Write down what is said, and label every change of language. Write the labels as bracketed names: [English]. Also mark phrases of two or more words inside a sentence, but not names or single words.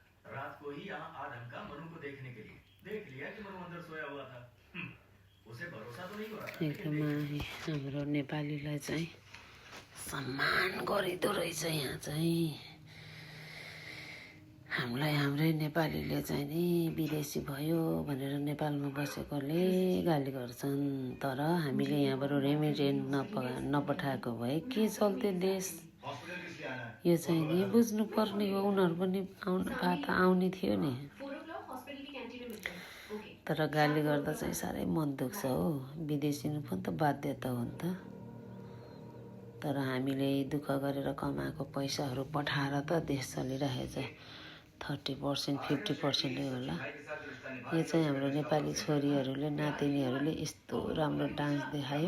[Hindi] रात को ही यहाँ आ ढंका मनु को देखने के लिए। देख लिया कि मनु अंदर सोया हुआ था। उसे भरोसा तो नहीं हो रहा था। [Nepali] एकदमै हाम्रो नेपालीलाई चाहिँ सम्मान गरिदो रहेछ यहाँ चाहिँ। हामीलाई हाम्रै नेपालीले चाहिँ नि विदेशी भयो भनेर नेपालमा बसेकोले गाली गर्छन्, तर हामीले यहाँबाट रेमिटेन्ट नपठाएको भए के चल्थ्यो देश? यो चाहिँ नि बुझ्नु पर्ने हो। उनीहरू पनि आउनु भए त आउने थियो नि, [Hindi] 4 o'clock हॉस्पिटल की कैंटीन में मिलते हैं। ओके। [Nepali] तर गाली गर्दा चाहिँ साह्रै मन दुख्छ हो। विदेशिनु पनि त बाध्यता हो नि त। तर हामीले दुःख गरेर कमाएको पैसाहरू पठाएर त देश चलिरहेछ। 30% 50% होला। यो चाहिँ हाम्रो नेपाली छोरीहरूले नातिनीहरूले यस्तो राम्रो डान्स देखायो।